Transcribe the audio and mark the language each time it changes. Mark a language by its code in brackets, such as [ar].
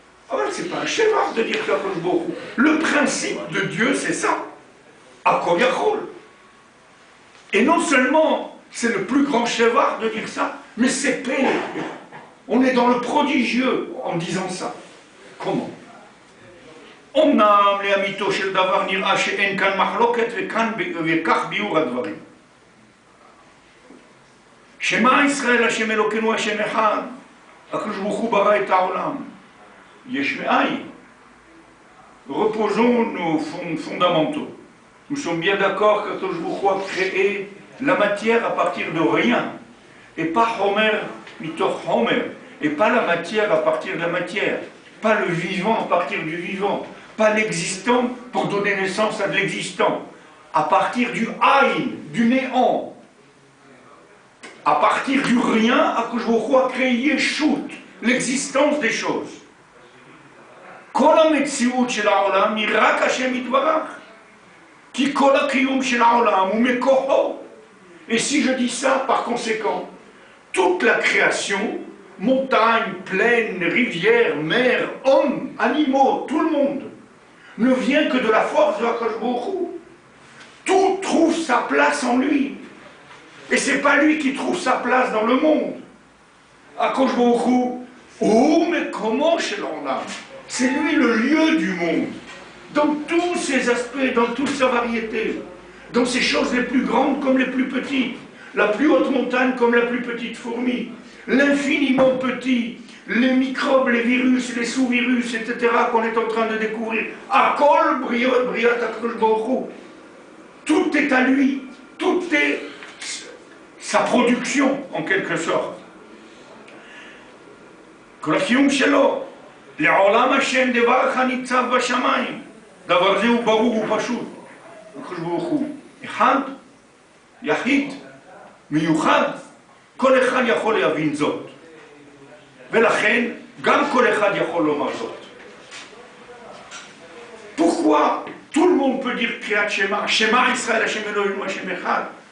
[fr] Alors, c'est pas un schéma de dire qu'Akadosh Baruch Hu. Le principe de Dieu, c'est ça. [he] Akol Yachol. [fr] Et non seulement c'est le plus grand chevar de dire ça, mais c'est pélé. On est dans le prodigieux en disant ça. Comment? [he] אמנם לאמיתו של דבר נראה שאין כאן מחלוקת וכך ביאור הדברים. שמע ישראל השם אלוקינו השם אחד, הקדוש ברוך הוא ברא את העולם. יש מאין. [fr] Reposons nos fondamentaux. Nous sommes bien d'accord qu'Akadosh Baruch Hu a créé la matière à partir de rien, et pas [he] Homer mitoch Homer, [fr] et pas la matière à partir de la matière, pas le vivant à partir du vivant, pas l'existant pour donner naissance à de l'existant, à partir du Aïn, du néant, à partir du rien, Akadosh Baruch Hu a créé Yeshut, l'existence des choses. [he] כל המציאות של העולם היא רק השם יתברך, כי כל הקיום של העולם הוא מכוחו. [fr] Et si je dis ça, par conséquent, toute la création, montagnes, plaines, rivières, mers, hommes, animaux, tout le monde, ne vient que de la force de Akadosh Baruch Hu. Tout trouve sa place en lui. Et c'est pas lui qui trouve sa place dans le monde. Akadosh Baruch Hu, oh mais comment chez l'Ornam? C'est lui le lieu du monde. Dans tous ses aspects, dans toute sa variété. Dans ces choses les plus grandes comme les plus petites. La plus haute montagne comme la plus petite fourmi. L'infiniment petit. Les microbes, les virus, les sous-virus, etc. qu'on est en train de découvrir. [he] Akol briot briot Akadosh Baruch Hu. [fr] Tout est à lui. Tout est sa production, en quelque sorte. [he] כל הקיום שלו, לעולם השם דברך ניצב בשמיים. דבר זה הוא ברור ופשוט. הקדוש ברוך הוא אחד, יחיד, מיוחד, כל אחד יכול להבין זאת. ולכן גם כל אחד יכול לומר זאת. [fr] Pourquoi tout le monde peut dire Kriyat Shema, [he] Shema Israël, Hashem Elohim, Hashem Echad?